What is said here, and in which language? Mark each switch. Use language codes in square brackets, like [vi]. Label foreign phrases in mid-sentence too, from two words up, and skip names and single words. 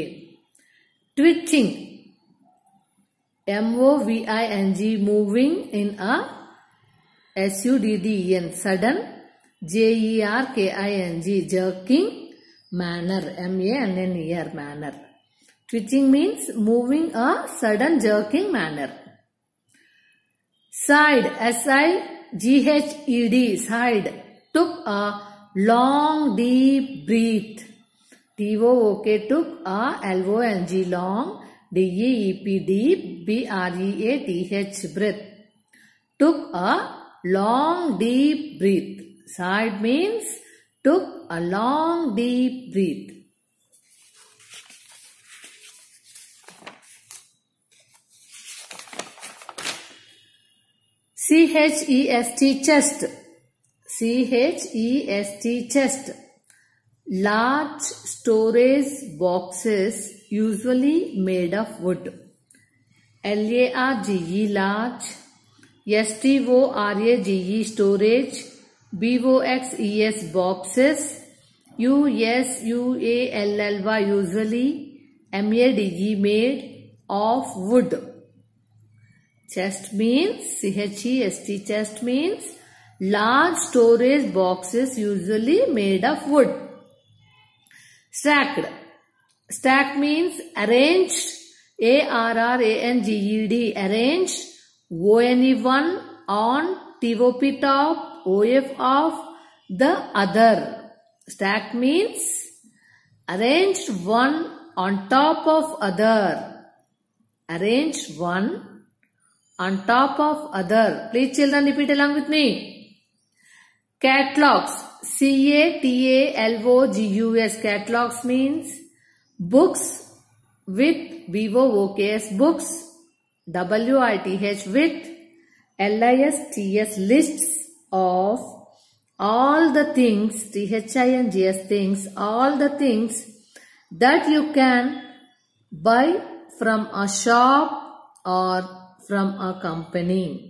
[en] Twitching, M-O-V-I-N-G, moving in a S-U-D-D-E-N, sudden, J-E-R-K-I-N-G, jerking manner, M-A-N-N-E-R, manner. Twitching means moving a sudden jerking manner. Sighed, S-I-G-H-E-D, sighed, took a long deep breath. T-O-O-K, took a L-O-N-G, long, D-E-E-P, deep, B-R-E-A-T-H, breath. Took a long deep breath. Sighed means took a long deep breath. C-H-E-S-T, chest. C-H-E-S-T, chest. Large storage boxes usually made of wood. L-A-R-G-E, large. S-T-O-R-A-G-E, storage. B-O-X-E-S, boxes. U-S-U-A-L-L-Y, usually. M-A-D-E, made of wood. Chest means, C-H-E-S-T, chest means large storage boxes usually made of wood. Stacked. Stacked means arranged, A-R-R-A-N-G-E-D, arranged, O-N-E-one, on, T-O-P, top, O-F, of, the other. Stacked means arranged one on top of other. Arranged one on top of other. Please children repeat along with me. Catalogs. C-A-T-A-L-O-G-U-S. Catalogs means books with B-O-O-K-S, books. W-I-T-H, with L-I-S-T-S, lists of all the things, T-H-I-N-G-S, things, all the things that you can buy from a shop or from a company.